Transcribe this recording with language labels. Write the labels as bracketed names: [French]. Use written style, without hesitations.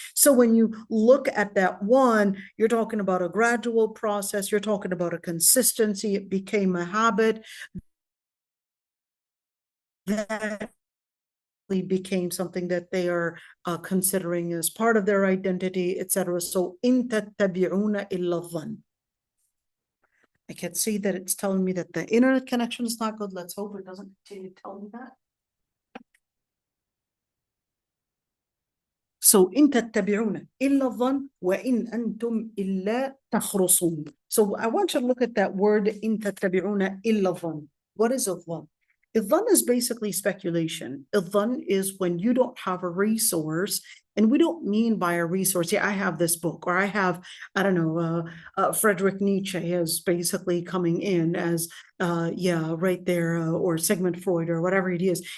[English] So when you look at that one, you're talking about a gradual process. You're talking about a consistency. It became a habit that became something that they are considering as part of their identity, etc. [Arabic] So إن تتبعون إلا الظن. [English] I can see that it's telling me that the internet connection is not good. Let's hope it doesn't continue to tell me that. [Arabic] So إن تتبعون إلا الظن وإن أنتم إلا تخرصون. [English] So I want you to look at that word [Arabic] إن تتبعون إلا الظن. [English] What is الظن? الظن is basically speculation. الظن is when you don't have a resource. And we don't mean by a resource, yeah, I have this book, or I have, I don't know, Friedrich Nietzsche is basically coming in as, yeah, right there, or Sigmund Freud, or whatever it is.